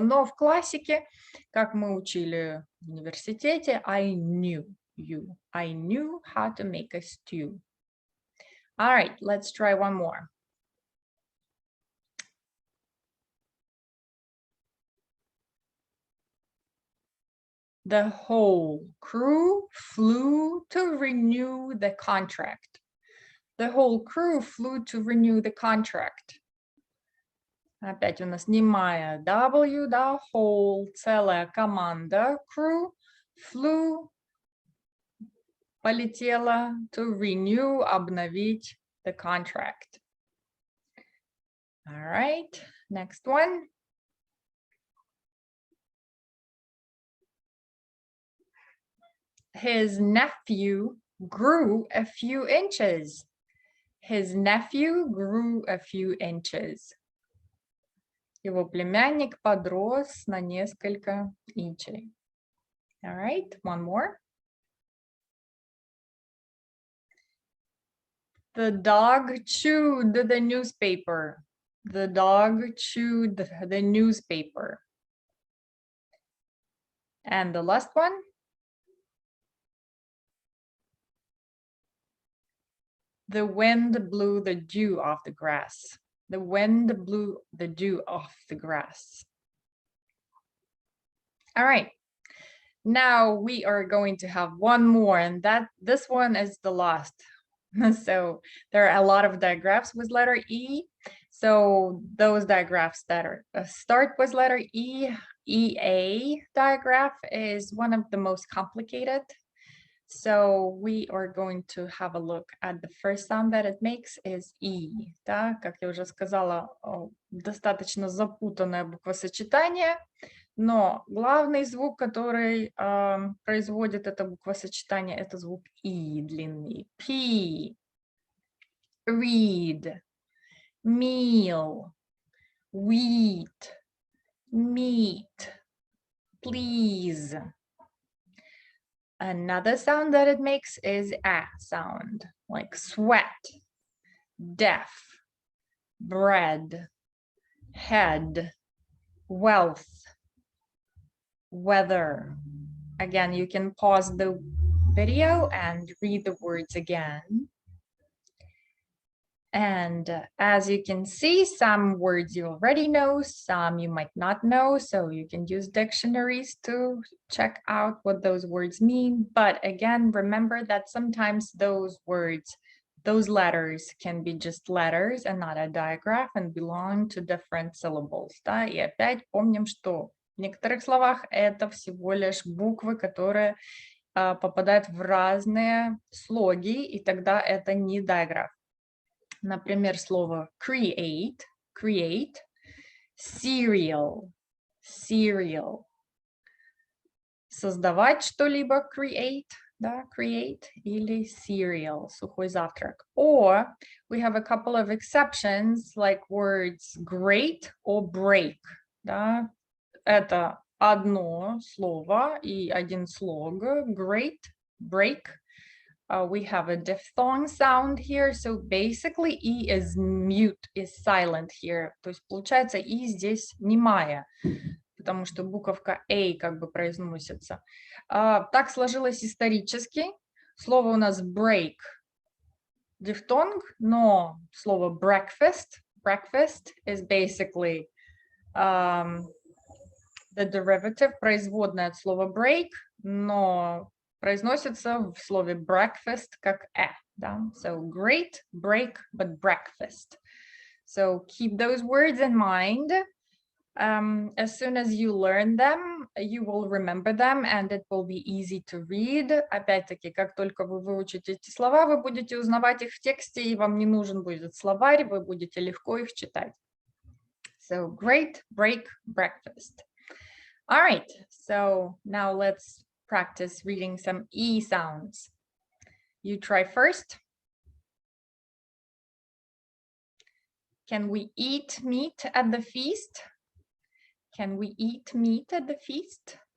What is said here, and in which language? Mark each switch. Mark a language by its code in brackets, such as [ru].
[ru] Но в классике, как мы учили в университете, [en] I knew how to make a stew. All right, let's try one more. The whole crew flew to renew the contract. The whole crew flew to renew the contract. [ru] Опять у нас немая W, да, whole, целая команда, crew, flew, полетела, [en] to renew, [ru] обновить [en] the contract. All right, next one. His nephew grew a few inches. His nephew grew a few inches. [ru] Его племянник подрос на несколько инчей. [en] All right, one more. The dog chewed the newspaper. The dog chewed the newspaper. And the last one. The wind blew the dew off the grass. The wind blew the dew off the grass. All right. Now we are going to have one more, and this one is the last. So there are a lot of digraphs with letter E. So those digraphs that start with letter E, EA digraph is one of the most complicated. So we are going to have a look at the first sound that it makes is E. [ru] Да? Как я уже сказала, достаточно запутанное буквосочетание, но главный звук, который производит это буквосочетание, это звук И длинный. [en] P, read, meal, wheat, meat, please. Another sound that it makes is A sound, like sweat, deaf, bread, head, wealth, weather. Again, you can pause the video and read the words again. And as you can see, some words you already know, some you might not know, so you can use dictionaries to check out what those words mean. But again, remember that sometimes those words, those letters can be just letters and not a digraph and belong to different syllables. [ru] Да? И опять помним, что в некоторых словах это всего лишь буквы, которые попадают в разные слоги, и тогда это не digraph. Например, слово create, cereal, создавать что-либо, create, да, create, или cereal, сухой завтрак. [en] Or we have a couple of exceptions, like words great or break, [ru] да, это одно слово и один слог, [en] great, break. We have a diphthong sound here, so basically E is mute, is silent here. [ru] То есть получается E здесь немая, потому что буковка A как бы произносится. Так сложилось исторически. Слово у нас break, дифтонг, но слово breakfast [en] is basically The derivative, [ru] производная от слова break, но произносится в слове breakfast как да? [en] So great, break, but breakfast. So keep those words in mind. As soon as you learn them, you will remember them, and it will be easy to read. [ru] Опять-таки, как только вы выучите эти слова, вы будете узнавать их в тексте, и вам не нужен будет словарь, вы будете легко их читать. [en] So great, break, breakfast. All right, so now let's practice reading some E sounds. You try first. Can we eat meat at the feast? Can we eat meat at the feast?